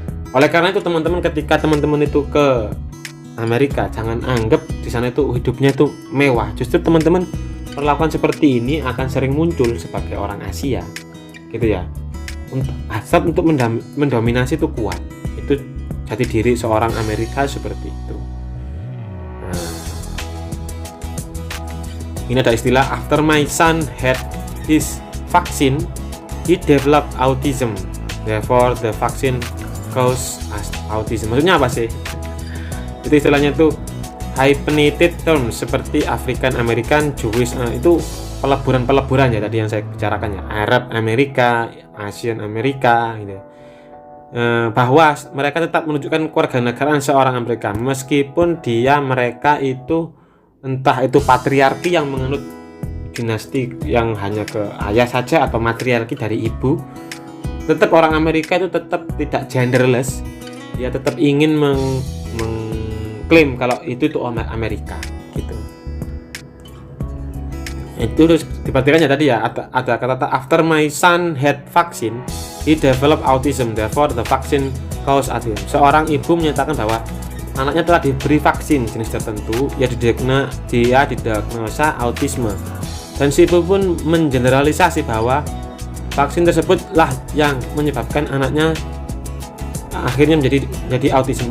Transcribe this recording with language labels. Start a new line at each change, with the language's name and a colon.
Indonesian: Oleh karena itu teman-teman, ketika teman-teman itu ke Amerika, jangan anggap di sana itu hidupnya itu mewah. Justru teman-teman perlakuan seperti ini akan sering muncul sebagai orang Asia, gitu ya. Hasrat untuk mendominasi itu kuat. Itu jati diri seorang Amerika seperti itu. Nah, ini ada istilah,
English: after my son had his vaccine, he developed autism. Therefore the vaccine cause autism.
Indonesian: Maksudnya apa sih? Itu istilahnya tuh hyphenated terms seperti African American, Jewish, itu peleburan ya tadi yang saya bicarakan ya, Arab Amerika, Asian Amerika gitu. Bahwa mereka tetap menunjukkan kewarganegaraan seorang Amerika meskipun mereka itu entah itu patriarki yang menganut dinasti yang hanya ke ayah saja atau matriarki dari ibu. Tetap orang Amerika itu tetap tidak genderless, dia tetap ingin mengklaim kalau itu Amerika gitu. Itu harus diperhatikan ya tadi ya, ada kata
English: after my son had vaccine, he developed autism, therefore the vaccine cause autism.
Indonesian: Seorang ibu menyatakan bahwa anaknya telah diberi vaksin jenis tertentu, dia didiagnosa autisme, dan si ibu pun mengeneralisasi bahwa vaksin tersebutlah yang menyebabkan anaknya akhirnya menjadi autisme.